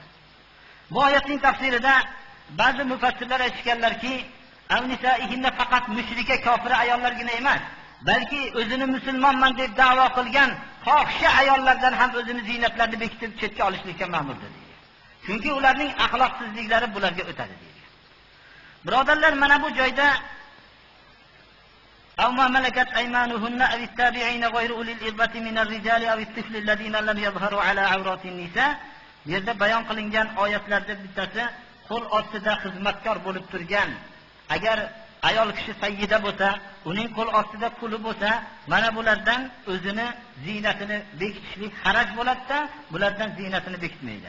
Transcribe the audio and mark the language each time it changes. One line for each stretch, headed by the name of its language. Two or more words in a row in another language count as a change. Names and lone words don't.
Uzbek: Bu oyatning tafsirida ba'zi mufassirlar aytganlarki, avnisaihinna faqat mushrika, kofira ayollargina emas, balki o'zini musulmonman deb da'vo qilgan fohisha ayollardan ham o'zini ziynatlarini bekitib chetga olishlikka ma'murdir. Chunki ularning axloqsizliklari bularga o'tadi deydi. Birodarlar, mana bu joyda
Arabic: أو ما ملكت أيمانهن أو التابعين غير أولي الإربة من الرجال أو الطفل الذين لم يظهروا على عورات النساء.
Uzbek: Bu yerda bayon qilingan oyatlarda bittasi qo'l ostida xizmatkor bo'lib turgan, agar ayol kishi sayyida bo'lsa, uning qo'l ostida quli bo'lsa, mana bulardan o'zini ziynatini bekitishlik haraj bo'ladi-da, bulardan ziynatini bekitmaydi.